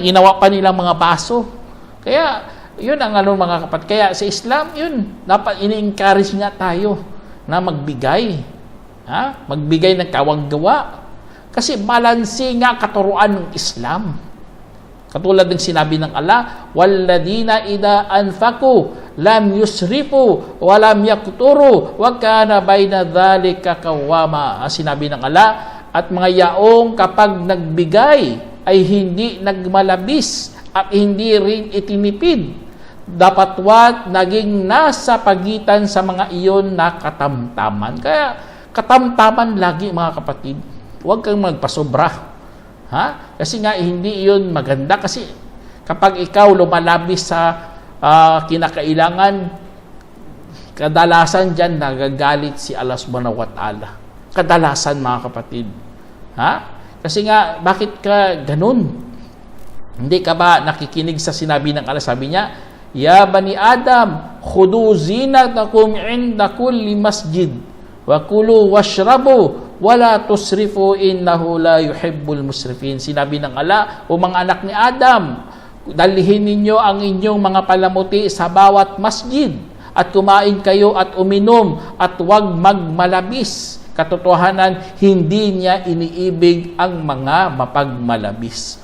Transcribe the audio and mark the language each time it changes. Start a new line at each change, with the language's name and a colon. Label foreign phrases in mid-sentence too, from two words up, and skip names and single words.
Filipino: Ginawa pa nilang mga baso. Kaya, yun ang mga kapatid. Kaya sa Islam, yun, dapat ini-encourage nga tayo na magbigay. Magbigay ng kawang-gawa. Kasi balanse nga katuruan ng Islam. Katulad ng sinabi ng Allah,
Arabic: "والذين إذا أنفقوا لم يسرفوا ولم يقتروا وكان بين ذلك قواما."
Filipino: Sinabi ng Allah, at mga yaong kapag nagbigay ay hindi nagmalabis at hindi rin itinipid. Dapatwat naging nasa pagitan sa mga iyon na katamtaman. Kaya katamtaman lagi mga kapatid. Huwag kang magpasobra. Ha? Kasi nga hindi iyon maganda. Kasi kapag ikaw lumalabis sa kinakailangan, kadalasan dyan nagagalit si Allah
Arabic: سبحانه وتعالى.
Filipino: Kadalasan mga kapatid. Ha? Kasi nga, bakit ka ganun? Hindi ka ba nakikinig sa sinabi ng Allah? Sabi niya,
Arabic: يا بني آدم، خذوا زينتكم عند كل مسجد، وكلوا واشربوا، ولا تسرفوا إنه لا يحب المسرفين.
Filipino: Sinabi ng Allah, o mga anak ni Adam, dalihin ninyo ang inyong mga palamuti sa bawat masjid, at kumain kayo at uminom, at huwag magmalabis. Katotohanan, hindi niya iniibig ang mga mapagmalabis.